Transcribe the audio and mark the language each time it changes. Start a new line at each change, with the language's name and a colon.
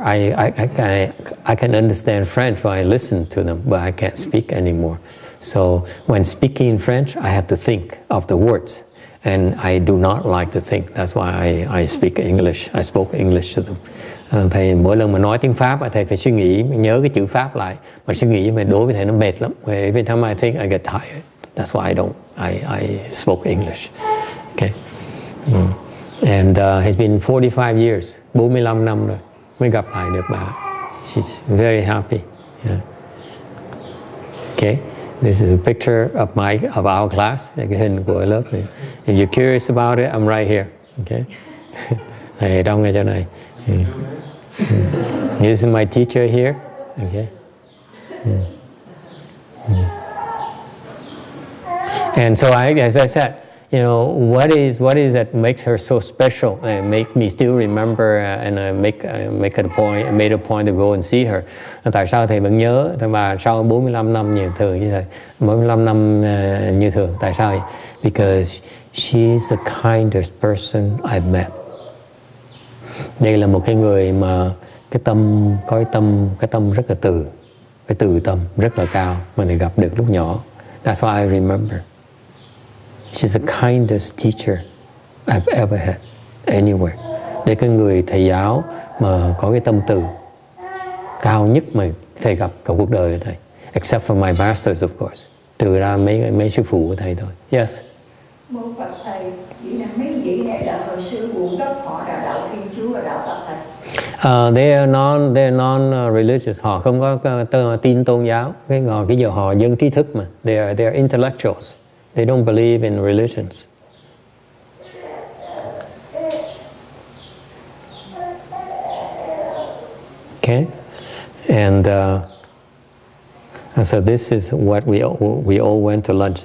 English: I can understand French when I listen to them, but I can't speak anymore. So when speaking in French, I have to think of the words, and I do not like to think. That's why I speak English. I spoke English to them.
Vietnamese: Thầy mỗi lần mà nói tiếng Pháp, thầy phải suy nghĩ, nhớ cái chữ Pháp lại. Mà suy nghĩ về đối với thầy nó mệt lắm.
English: Every time I think, I get tired. That's why I spoke English. Okay. And it's been 45 years,
Vietnamese: 45 năm rồi mới gặp lại được bà.
English: She's very happy. Yeah. Okay. This is a picture of our class.
Vietnamese: Cái hình của lớp này.
English: If you're curious about it, I'm right here.
Vietnamese: Okay. Thầy trong ngay chỗ này.
English: This is my teacher here. Okay. And so as I said, you know, what is that makes her so special and make me still remember and made a point to go and see her.
Vietnamese: Tại sao thầy vẫn nhớ và sau 45 năm như thường như thầy, 45 năm như thường, tại sao vậy?
English: Because she's the kindest person I've met.
Vietnamese: Đây là một cái người mà cái tâm rất là cái từ tâm rất là cao mà thầy gặp được lúc nhỏ.
English: That's why I remember. She's the kindest teacher I've ever had anywhere.
Vietnamese: Đây cái người thầy giáo mà có cái tâm từ cao nhất mà thầy gặp cả cuộc đời của thầy.
English: Except for my masters, of course.
Vietnamese: Trừ ra mấy sư phụ của thầy thôi.
English: Yes.
Vietnamese: Mô Phật thầy, chỉ là mấy vị này là hồi xưa Quận Đốc họ là đạo Thiên Chúa và đạo Phật thầy.
English: They're non-religious.
Vietnamese: Họ không có tin tôn giáo. Cái giờ họ dân trí thức mà.
English: They are intellectuals. They don't believe in religions. Okay, and so this is what we all went to lunch.